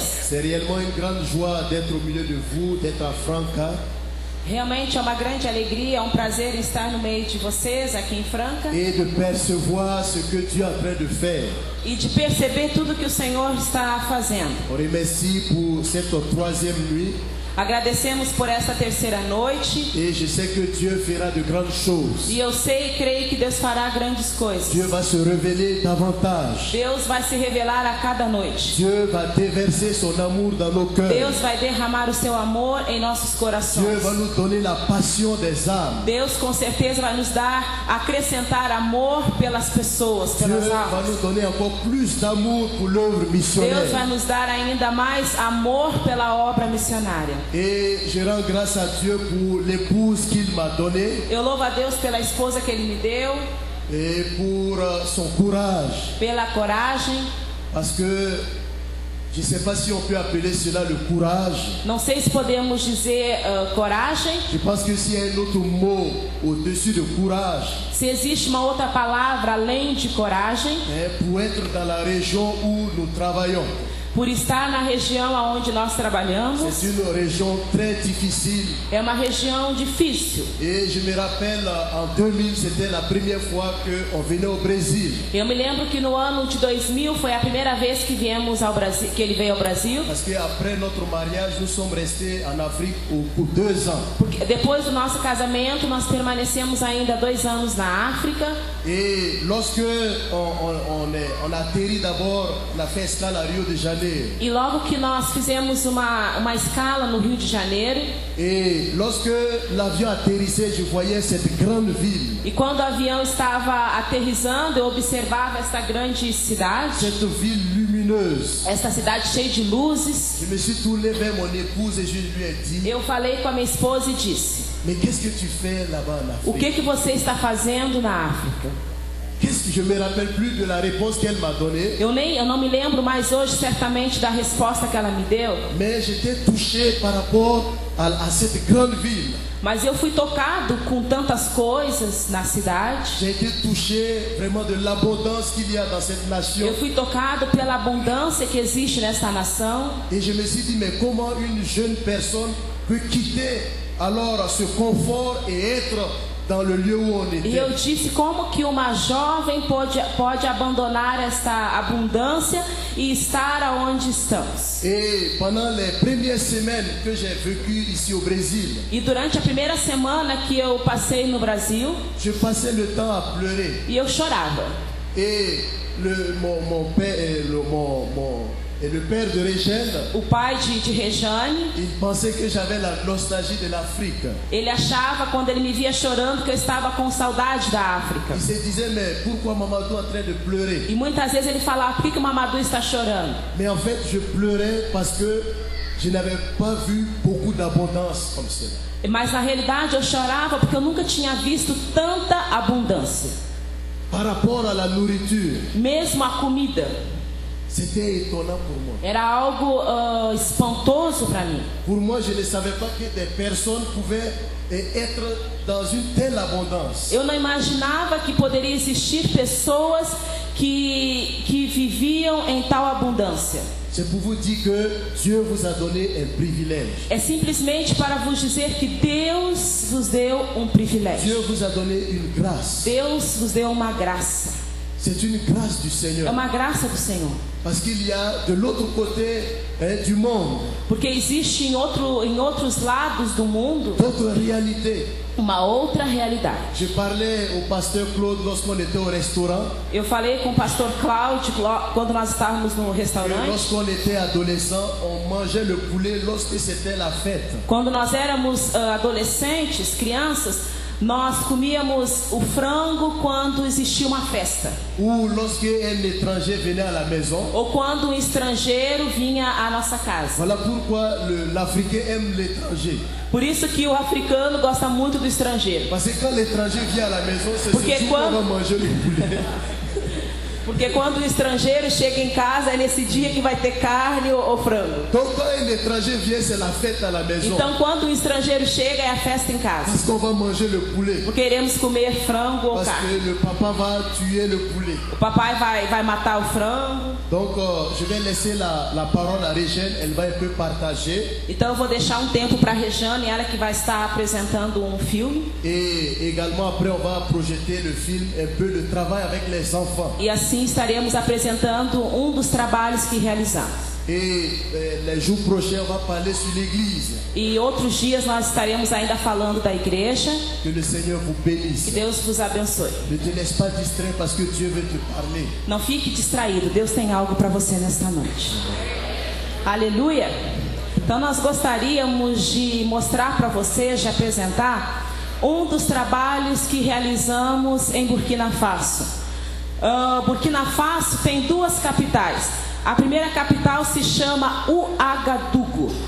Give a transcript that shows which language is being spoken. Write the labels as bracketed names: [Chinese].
[French] C'est réellement une grande joie d'être au milieu de vous, d'être à Franca [Portuguese] Realmente é uma grande alegria, é um prazer estar no meio de vocês aqui em Franca [French] et de percevoir ce que Dieu est en train de faire. [Portuguese] e de perceber tudo que o Senhor está fazendo. [French] On remercie pour cette troisième nuit [Portuguese] Agradecemos por esta terceira noite [French] et je sais que Dieu fera de grandes choses. [Portuguese] e eu sei e creio que Deus fará grandes coisas. [French] Dieu va se révéler davantage. [Portuguese] Deus vai se revelar a cada noite. [French] Dieu va déverser son amour dans nos cœurs. [Portuguese] Deus vai derramar o seu amor em nossos [French] Dieu [Portuguese] corações. [French] va nous donner la passion des âmes. [Portuguese] Deus com certeza vai nos dar, acrescentar amor pelas pessoas, [French] Dieu [Portuguese] pelas [French] va [Portuguese] almas. [French] nous donner encore plus d'amour pour l'œuvre [Portuguese] Deus vai [French] missionnaire. [Portuguese] nos dar ainda mais amor pela obra missionária. [French] Et je rends grâce à Dieu pour l'épouse qu'il m'a donnée [Portuguese] Eu louvo a Deus pela esposa que Ele me deu, [French] et pour son courage. [Portuguese] pela coragem. [French] Parce que je ne sais pas si on peut appeler cela le courage. [Portuguese] Não sei se podemos dizer coragem, [French] Je pense que s'il y a un autre mot au-dessus de courage, [Portuguese] se existe uma outra palavra além de coragem, [French] pour être dans la région où nous travaillons. [Portuguese] por estar na região onde nós trabalhamos. [French] C'est une région très difficile. [Portuguese] É uma região difícil. [French] Et je me rappelle, en 2000, c'était la première fois qu'on venait au Brésil. [Portuguese] Eu me lembro que no ano de 2000 foi a primeira vez que viemos ao Brasil, que ele veio ao Brasil. [French] Parce qu'après notre mariage, nous sommes restés en Afrique pour 2 ans. [Portuguese] Porque depois do nosso casamento nós permanecemos ainda 2 anos na África. [French] Et lorsque on a atterri d'abord, on a fait escale à Rio de Janeiro. [Portuguese] E logo que nós fizemos uma escala no Rio de Janeiro. [French] Et lorsque l'avion atterrissait, je voyais cette grande ville. [Portuguese] E quando o avião estava aterrissando, eu observava esta grande cidade. [French] Cette ville lumineuse. [Portuguese] Esta cidade cheia de luzes. [French] Je me suis tourné vers mon épouse et je lui ai dit: [Portuguese] Eu falei com a minha esposa e disse: [French] mais qu'est-ce que tu fais là-bas en [Portuguese] o [French] Afrique? [Portuguese] que você está fazendo na África? [French] Qu'est-ce que je me rappelle plus de la réponse qu'elle m'a donnée. [Portuguese] Eu não me lembro mais hoje certamente da resposta que ela me deu. [French] Mais j'étais touché par rapport à cette grande ville. [Portuguese] Mas eu fui tocado com tantas coisas na cidade. [French] J'ai été touché vraiment de l'abondance qu'il y a dans cette nation. [Portuguese] Eu fui tocado pela abundância que existe nesta nação. [French] Et je me suis dit, mais comment une jeune personne peut quitter alors ce confort et être dans le lieu où on [Portuguese] E [French] était. [Portuguese] eu disse, como que uma jovem pode abandonar esta abundância e estar aonde estamos? [French] Et pendant les premières semaines que j'ai vécues ici au Brésil, [Portuguese] E durante a primeira semana que eu passei no Brasil, [French] je passais le temps à pleurer. [Portuguese] e eu chorava. [French] Et mon père, le père de Régène, [Portuguese] O pai de Rejane, [French] il pensait que j'avais la nostalgie de l'Afrique. [Portuguese] ele achava, quando ele me via chorando, que eu estava com saudade da África. [French] Il se disait, mais pourquoi Mamadou est en train de pleurer? [Portuguese] E muitas vezes ele falava, por que o Mamadou está chorando? [French] Mais en fait, je pleurais parce que je n'avais pas vu beaucoup d'abondance comme cela. [Portuguese] Mas na realidade eu chorava porque eu nunca tinha visto tanta abundância. [French] Par rapport à la nourriture, [Portuguese] Mesmo a comida [French] c'était étonnant pour moi. [Portuguese] era algo espantoso para mim. [French] Pour moi, je ne savais pas que des personnes pouvaient être dans une telle abondance. [Portuguese] Eu não imaginava que poderia existir pessoas que viviam em tal abundância. [French] C'est pour vous dire que Dieu vous a donné un privilège. [Portuguese] É simplesmente para vos dizer que Deus vos deu um privilégio. [French] Dieu vous a donné une grâce. [Portuguese] Deus vos deu uma graça. [French] C'est une grâce du [Portuguese] É [French] Seigneur. [Portuguese] uma graça do Senhor. [French] Parce qu'il y a de l'autre côté du monde [Portuguese] Porque existe em outros lados do mundo [French] d'autres réalités. [Portuguese] uma outra realidade. [French] Je parlais au pasteur Claude lorsqu'on était au restaurant. [Portuguese] Eu falei com o pastor Cláudio quando nós estávamos no [French] Et [Portuguese] restaurante. [French] lorsqu'on était adolescent, on mangeait le poulet lorsque c'était la fête. [Portuguese] Quando nós éramos adolescentes, crianças, Nós comíamos o frango quando existia uma festa, [French] ou lorsque un étranger venait à la maison. [Portuguese] ou quando um estrangeiro vinha à nossa casa. [French] Voilà pourquoi l'Africain aime l'étranger. [Portuguese] Por isso que o africano gosta muito do estrangeiro. [French] Parce que quand l'étranger vient à la maison, c'est [Portuguese] Porque [French] ce jour qu'on va [Portuguese] quando- [French] manger le poulet. [Portuguese] Porque quando o estrangeiro chega em casa, é nesse dia que vai ter carne ou frango. [French] Donc quand un étranger vient, c'est la fête à la maison. [Portuguese] Então, quando o estrangeiro chega, é a festa em casa. [French] Parce qu'on va manger le poulet. [Portuguese] Porque queremos comer frango ou [French] Parce [Portuguese] carne. [French] que le papa va tuer le poulet. [Portuguese] O papai vai matar o frango. [French] Donc je vais laisser la parole à Régène. Elle va un peu partager. [Portuguese] Então, eu vou deixar um tempo para a Rejane, ela que vai estar apresentando um filme. [French] Et également après on va projeter le film, un peu de travail avec les enfants. [Portuguese] E assim estaremos apresentando um dos trabalhos que realizamos. [French] Et les jours prochains on va parler sur l'église. [Portuguese] E outros dias nós estaremos ainda falando da igreja. [French] Que le Seigneur vous [Portuguese] Que [French] bénisse. [Portuguese] Deus vos abençoe. [French] Ne te laisse pas distraire parce que Dieu veut te parler. [Portuguese] Não fique distraído, Deus tem algo para você nesta noite. Aleluia! Então nós gostaríamos de mostrar para vocês, de apresentar um dos trabalhos que realizamos em Burkina Faso. Burkina Faso tem duas capitais. A primeira capital se chama Ouagadougou.